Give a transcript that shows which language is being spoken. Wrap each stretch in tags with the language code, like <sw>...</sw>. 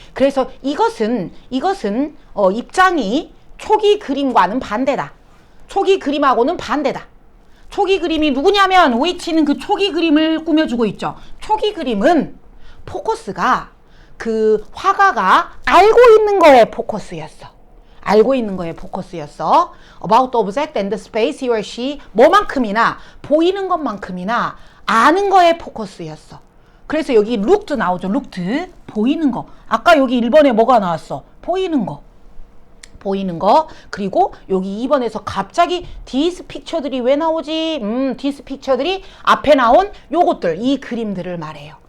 <ko>그래서 이것은 입장이 초기 그림과는 반대다. 초기 그림하고는 반대다. 초기 그림이 누구냐면 which는 그 초기 그림을 꾸며주고 있죠. 초기 그림은 포커스가 그 화가가 알고 있는 거에 포커스였어.</ko> <en>About the object and the space he or she</en> <ko>뭐만큼이나 보이는 것만큼이나 아는 거에 포커스였어. 그래서 여기 looked 나오죠. looked 보이는 거. 아까 여기 1번에 뭐가 나왔어? 보이는 거. 그리고 여기 2번에서 갑자기 these picture들이 왜 나오지? these picture들이 앞에 나온 요것들 이 그림들을 말해요.</ko>